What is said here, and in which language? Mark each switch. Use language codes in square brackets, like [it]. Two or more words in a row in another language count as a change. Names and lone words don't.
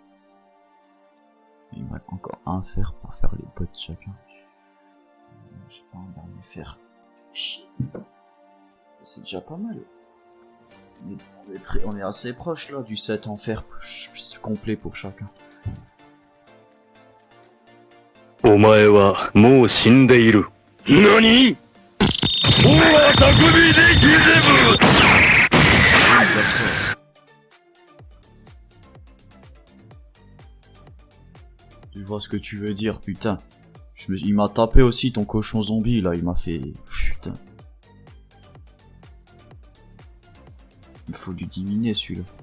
[fr] Il me reste encore un fer pour faire les bottes chacun. J'ai pas un dernier fer. C'est déjà pas mal. On est assez proche là du set en fer complet pour chacun. [ja] お前はもう死んでいる。何？もうは匠でギゼブ。 [fr] Je vois ce que tu veux dire, putain. Il m'a tapé aussi ton cochon zombie là, il m'a fait... Putain. Il faut lui diminuer celui-là.